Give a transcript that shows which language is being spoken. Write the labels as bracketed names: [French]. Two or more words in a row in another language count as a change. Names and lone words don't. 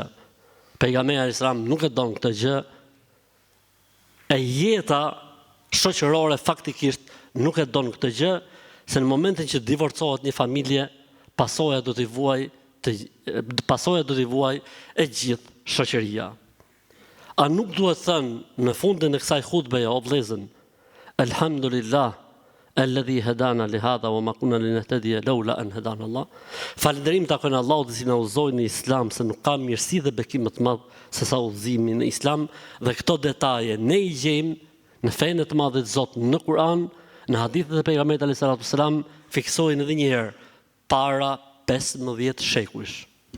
[Albanian] Pejgamberi [Arabic] عليه السلام [Albanian] nuk e don këtë gjë. E jeta shoqërore faktikisht nuk e don këtë gjë, se në momentin që divorcohet një familje, pasoja do t'i vuaj e gjithë shoqëria. A nuk duhet thënë në fundin e kësaj hutbeje o vëllezër, [Arabic] الحمد لله الذي هدانا لهذا وما كنا لنهتدي لولا أن هدانا الله. [Albanian] Falënderim takon Allahut që na udhëzoi në Islam, se nuk ka mirësi dhe bekim më të madh se sa udhëzimi në Islam, dhe këto detaje ne i gjejmë në fenë të madhit Zot në Kur'an, në hadithet e pejgamberit [Arabic] عليه السلام, [Albanian] fiksojnë edhe një herë para 15 shekujsh.